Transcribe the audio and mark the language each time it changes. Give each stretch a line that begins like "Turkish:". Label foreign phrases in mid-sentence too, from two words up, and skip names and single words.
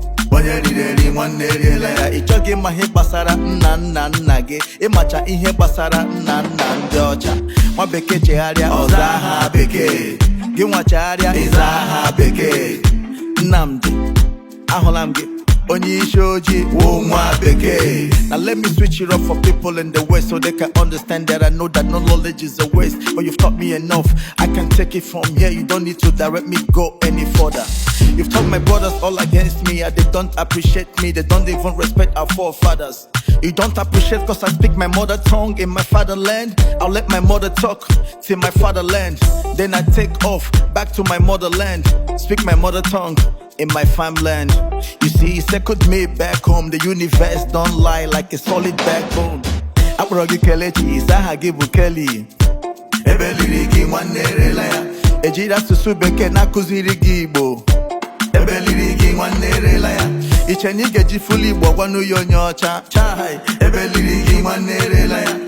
Igbo: Onye riri eri nwanne eriela ya. Ị chọghị ịma ihe gbasara nna nna nna gị. Ịmacha ihe gbasara nna nna ndị ọcha. Nwa bekee chegharịa, ọ zaa ha bekee. Gị nwa chegharịa, ị zaa ha bekee. Nnamdi, ahụla m gị. Onye isi ojii wụ nwa bekee.
English: Now let me switch it up for people in the West so they can understand that I know that no knowledge is a waste. But you've taught me enough, I can take it from here. You don't need to direct me go any further. You've turned my brothers all against me, and they don't appreciate me. They don't even respect our forefathers. You don't appreciate 'cause I speak my mother tongue in my fatherland. I'll let my mother talk till my fatherland. Then I take off back to my motherland. Speak my mother tongue in my farmland. You see, he circled me back home. The universe don't lie like a solid backbone.
Igbo: Akpọrọ gị Kelechi, ịza aha gị bụ Kelly. Ebe liri gị nwanne erela ya. Ejiri asụsụ bekee na-akụziri gị Igbo. Ebe liri gị nwanne erela ya. Iche na ị ga-eji fụlụ Igbo gwanụ ya onye ọcha. Chai, ebe liri gị nwanne erela ya.